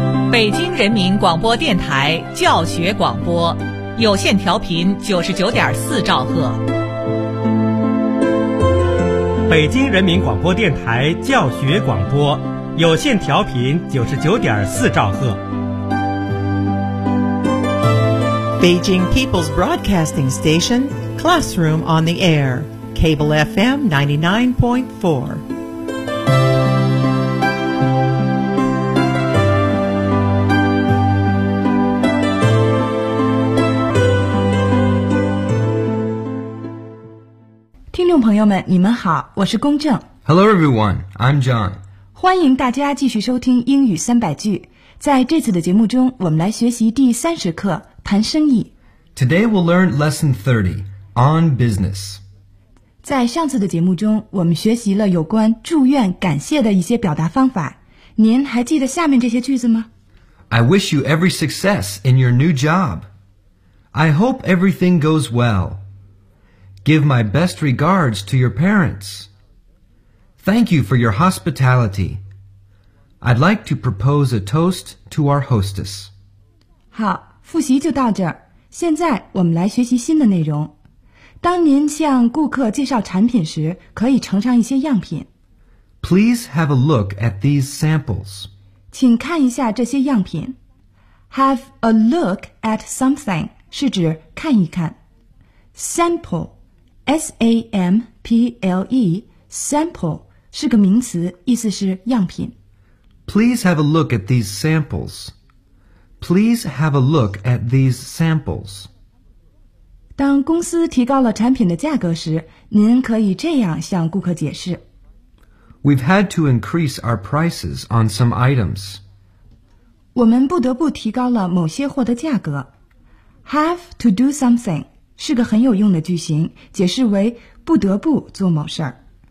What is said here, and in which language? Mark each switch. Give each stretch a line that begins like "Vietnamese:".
Chinese: 北京人民广播电台教学广播，有线调频99.4兆赫。北京人民广播电台教学广播，有线调频99.4兆赫。
English: Beijing People's Broadcasting Station, Classroom on the Air, Cable FM 99.4.
Chinese: 你们好，我是龚正。
English: Hello everyone, I'm John.
Chinese: 欢迎大家继续收听英语三百句。在这次的节目中，我们来学习第30课，谈生意。
English: Today we'll learn lesson 30, on business.
Chinese: 在上次的节目中，我们学习了有关祝愿、感谢的一些表达方法。您还记得下面这些句子吗？
English: I wish you every success in your new job. I hope everything goes well. Give my best regards to your parents. Thank you for your hospitality. I'd like to propose a toast to our hostess.
Chinese: 好，复习就到这儿。现在我们来学习新的内容。当您向顾客介绍产品时，可以呈上一些样品。
English: Please have a look at these samples.
Chinese: 请看一下这些样品。
English: Have a look at something
Chinese: 是指看一看。Sample. S-A-M-P-L-E, sample, 是个名词，意思是样品。
English: Please have a look at these samples. Please have a look at these samples.
Chinese: 当公司提高了产品的价格时，您可以这样向顾客解释。
English: We've had to increase our prices on some items.
Chinese: 我们不得不提高了某些货的价格。
English: Have to do something.
Chinese: 是个很有用的句型，解释为不得不做某事儿。